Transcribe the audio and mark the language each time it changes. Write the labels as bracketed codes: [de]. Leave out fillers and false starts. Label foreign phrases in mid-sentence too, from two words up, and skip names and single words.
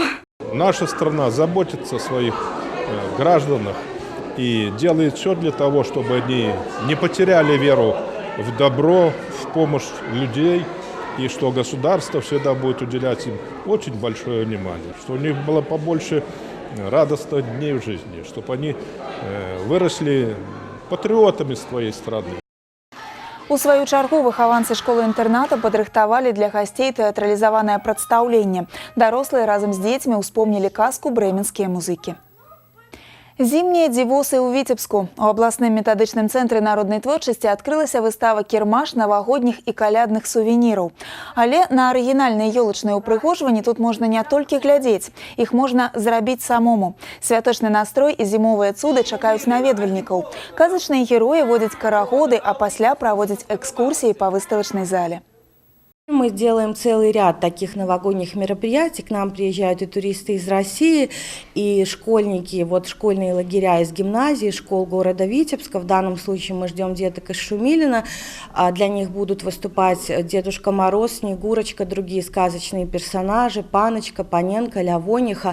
[ru] Наша страна заботится о своих гражданах и делает все для того, чтобы они не потеряли веру в добро, в помощь людей, и что государство всегда будет уделять им очень большое внимание, что у них было побольше радостных дней в жизни, чтобы они выросли патриотами своей страны. [be] У сваю чаргу выхаванцы школы-інтэрната падрыхтавалі для гасцей тэатралізаванае прадстаўленне. Дарослыя разам з дзецьмі ўспомнілі казку брэменскія музыкі. Зімнія дзівосы ў Віцебску. У абласным метадычным цэнтры народнай творчасці адкрылася выстава «Кірмаш навагодніх і калядных сувеніраў». Але на арыгінальныя ёлачныя ўпрыгожванні тут можна не толькі глядзець, іх можна зрабіць самому. Святочны настрой і зімовыя цуды чакаюць наведвальнікаў. Казачныя героі водзяць карагоды, а пасля праводзяць экскурсіі па выставачнай зале. [ru] Мы делаем целый ряд таких новогодних мероприятий. К нам приезжают и туристы из России, и школьники, вот школьные лагеря из гимназии, школ города Витебска. В данном случае мы ждем деток из Шумилина. Для них будут выступать Дедушка Мороз, Снегурочка, другие сказочные персонажи, Паночка, Паненко, Лявониха.